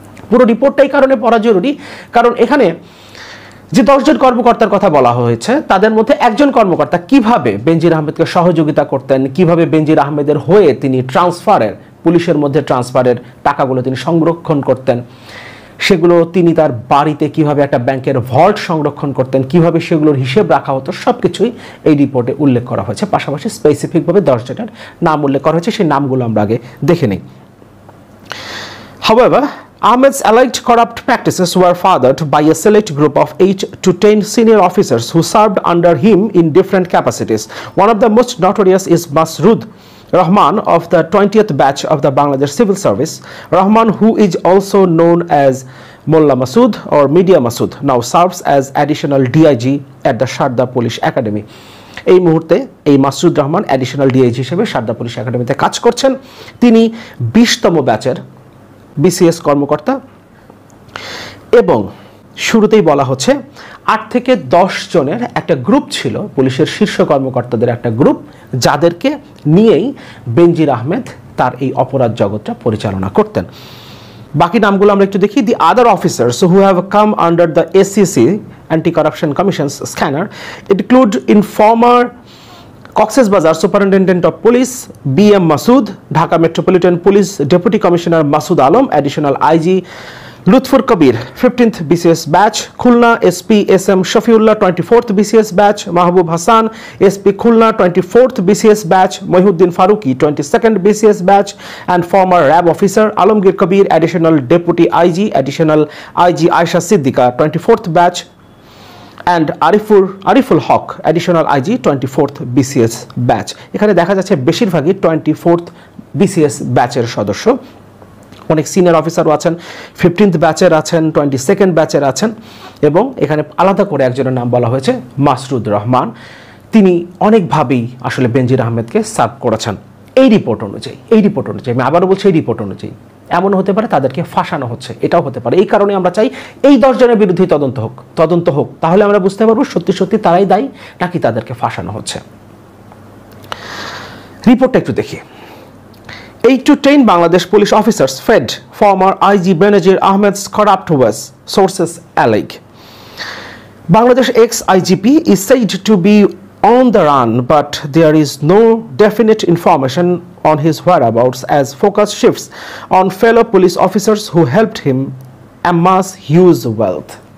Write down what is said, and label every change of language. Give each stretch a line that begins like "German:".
Bangla: পুরো রিপোর্টটাই কারণে পড়া জরুরি, কারণ এখানে যে 10 জন কর্মকর্তার কথা বলা হয়েছে তাদের মধ্যে একজন কর্মকর্তা কিভাবে বেনজির আহমেদকে সহযোগিতা করতেন, কিভাবে বেনজির আহমেদের হয়ে তিনি পুলিশের মধ্যে ট্রান্সফারের টাকাগুলো তিনি সংরক্ষণ করতেন, সেগুলো তিনি তার বাড়িতে কিভাবে একটা ব্যাংকের ভল্ট সংরক্ষণ করতেন, কিভাবে সেগুলোর হিসেব রাখা হতো, সবকিছুই এই রিপোর্টে উল্লেখ করা হয়েছে। পাশাপাশি স্পেসিফিকভাবে 10 জনের নাম উল্লেখ করা হয়েছে, সেই নামগুলো আমরা আগে দেখে নিই।
English: However, Ahmed's alleged corrupt practices were fathered by a select group of 8 to 10 senior officers who served under him in different capacities. One of the most notorious is Masroor Rahman of the 20th batch of the Bangladesh Civil Service. Rahman, who is also known as Molla Masood or Media Masood, now serves as additional DIG at the Sharda Police Academy.
Bangla: এই মুহূর্তে এই Masud Rahman additional DIG হিসেবে Sarada police একাডেমিতে কাজ করছেন। তিনি 20তম ব্যাচের BCS কর্মকর্তা এবং শুরুতেই বলা হচ্ছে 8 থেকে 10 জনের একটা গ্রুপ ছিল, পুলিশের শীর্ষ কর্মকর্তাদের একটা গ্রুপ, যাদেরকে নিয়েই বেনজির আহমেদ তার এই অপরাধ জগৎটা পরিচালনা করতেন। বাকি নামগুলো আমরা একটু দেখি।
English: The other officers who have come under the ACC anti corruption commissions scanner include informer Cox's Bazar Superintendent of Police B.M. Masood, Dhaka Metropolitan Police Deputy Commissioner Masood Alam, Additional IG Lutfur Kabir, 15th BCS batch, Khulna SP SM Shafiullah, 24th BCS batch, Mahbub Hassan SP Khulna, 24th BCS batch, Mohiuddin Faruqi, 22nd BCS batch, and former RAB officer Alamgir Kabir, Additional Deputy IG, Additional IG Aisha Siddiqa, 24th batch, and Ariful Haq, Additional IG, 24th BCS batch.
Bangla: এখানে দেখা যাচ্ছে বেশিরভাগই 24th BCS ব্যাচের সদস্য। অনেক senior অফিসারও আছেন, 15th ব্যাচের আছেন, 22nd ব্যাচের আছেন, এবং এখানে আলাদা করে একজনের নাম বলা হয়েছে মাসরুর রহমান। তিনি অনেকভাবেই আসলে বেনজির আহমেদকে সার্ভ করেছেন। এই রিপোর্ট অনুযায়ী আমি আবারও বলছি, এই রিপোর্ট অনুযায়ী এমন হতে পারে তাদেরকে ফাঁসানো হচ্ছে, এটাও হতে পারে। এই কারণে আমরা চাই এই 10 জনের বিরুদ্ধে তদন্ত হোক, তাহলে আমরা বুঝতে পারবো সত্যি সত্যি তারাই দায়ী নাকি তাদেরকে ফাঁসানো হচ্ছে। রিপোর্টটা একটু দেখি।
English: 8 to 10 Bangladesh police officers fed former IG Benazir Ahmed's corrupt ways, sources allege. Bangladesh ex-IGP is said to be on the run, but there is no definite information on his whereabouts as focus shifts on fellow police officers who helped him amass huge wealth.